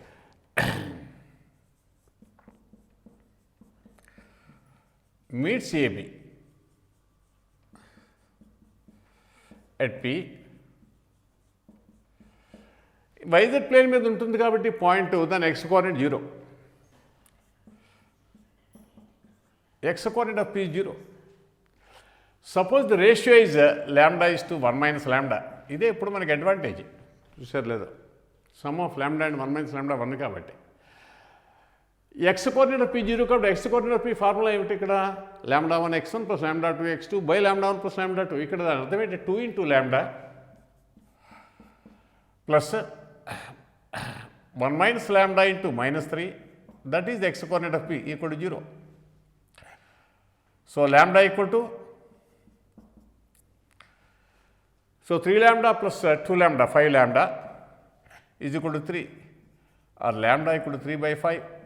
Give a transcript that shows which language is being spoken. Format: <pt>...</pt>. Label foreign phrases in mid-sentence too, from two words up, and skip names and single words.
<en>meets AB at P.</en> <te>వైజెడ్ ప్లేన్ మీద ఉంటుంది కాబట్టి పాయింట్ దాని</te> <en>x coordinate</en> <te>0.</te> <en>X coordinate of P is 0. Suppose the ratio is λ/1 minus λ.</en> <te>ఇదే ఇప్పుడు మనకి అడ్వాంటేజ్, చూసారు లేదా?</te> <en>sum of λ and 1 minus λ</en> <te>1 కాబట్టి.</te> <en>x coordinate of P</en> <te>0 కాబట్టి</te> <en>x coordinate of P</en> <te>ఫార్ములా ఏమిటి ఇక్కడ?</te> <en>λ1 x1 plus λ2 x2 by λ1 plus λ2.</en> <te>ఇక్కడ దాని అర్థం ఏంటి?</te> <en>2 into λ plus 1 minus λ into -3, that is the x coordinate of P equal to 0. So lambda equal to So 3 lambda plus 2 lambda, 5 lambda is equal to 3, or lambda equal to 3 by 5.</en>